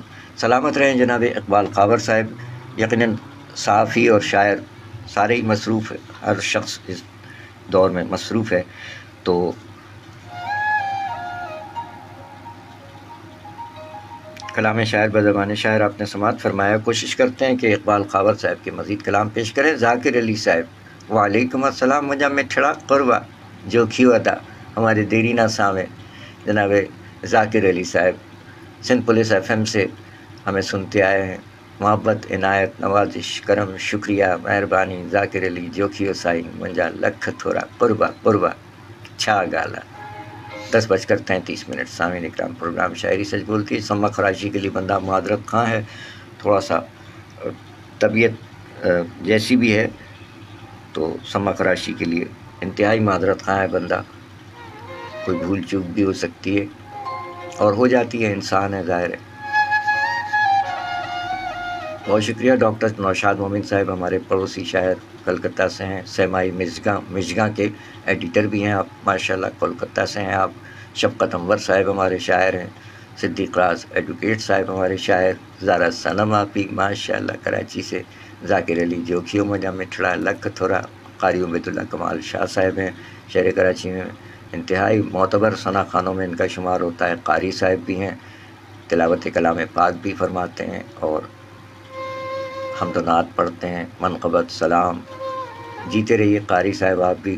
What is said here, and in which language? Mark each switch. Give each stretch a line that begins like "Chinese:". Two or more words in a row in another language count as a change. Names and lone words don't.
Urdu: سلامت رہیں جناب اقبال خاور صاحب۔ یقیناً صحافی اور شاعر سارے ہی مصروف ہے، ہر شخص اس دور میں مصروف ہے. تو کلام شاعر بزبان شاعر آپ نے سماعت فرمایا. کوشش کرتے ہیں کہ اقبال خاور صاحب کے مزید کلام پیش کریں.
Sindhi: ज़ाकिर अली साहब,
Arabic: وعليكم السلام,
Sindhi: मुझा मिठड़ा क़ुरबा जो खियो अदा, हमारे देरी ना सामे।
Urdu: جناب ذاکر علی صاحب سندھ پولیس FM سے ہمیں سنتے آئے ہیں. محبت، عنایت، نوازش، کرم، شکریہ، مہربانی.
Sindhi: ज़ाकिर अली जो खियो साईं, मुझा लख थोड़ा क़ुरबा क़ुरबा छा गाला।
Urdu: 10:33 سامعین اکرام، پروگرام شاعری سچ بولتی ہے. سمع خراشی کے لیے بندہ معذرت خواں ہے، تھوڑا سا طبیعت جیسی بھی ہے، تو سمع خراشی کے لیے انتہائی معذرت خواں ہے بندہ. کوئی بھول چوک بھی ہو سکتی ہے اور ہو جاتی ہے، انسان ہے، ظاہر ہے. بہت شکریہ. ڈاکٹر نوشاد مومن صاحب ہمارے پڑوسی شاعر کلکتہ سے ہیں. سیمائی مرزگا کے ایڈیٹر بھی ہیں آپ، ماشاءاللہ کولکاتا سے ہیں آپ. شفقت انور صاحب ہمارے شاعر ہیں۔ صدیق راج ایڈووکیٹ صاحب ہمارے شاعر. زارا صنم آپی ماشاءاللہ کراچی سے.
Sindhi: ज़ाकिर अली जोखियो मुझा मिठड़ा लख थोड़ा।
Urdu: قاری عبیداللہ کمال شاہ صاحب ہیں، شہر کراچی میں انتہائی معتبر ثنا خوانوں میں ان کا شمار ہوتا ہے. قاری صاحب بھی ہیں، تلاوت کلام پاک بھی فرماتے ہیں اور حمدو نعت پڑھتے ہیں. منقبت سلام، جیتے رہیے قاری صاحب آپ بھی.